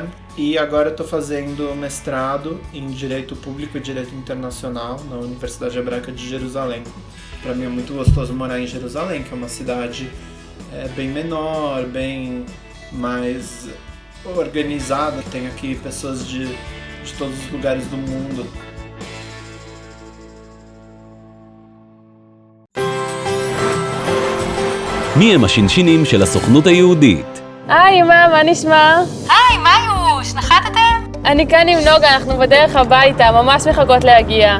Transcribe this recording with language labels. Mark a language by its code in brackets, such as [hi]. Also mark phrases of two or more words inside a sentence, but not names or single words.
[pt] E agora estou fazendo mestrado em Direito Público e Direito Internacional na Universidade Hebraica de Jerusalém. Para mim é muito gostoso morar em Jerusalém, que é uma cidade bem menor, bem mais organizada. Tem aqui pessoas de todos os lugares do mundo. [he] מי הם השינשינים של הסוכנות היהודית? היי, מה נשמע? היי, מאיוש, נחתתם? אני כאן עם נוגה, אנחנו בדרך הביתה, ממש מחכות להגיע.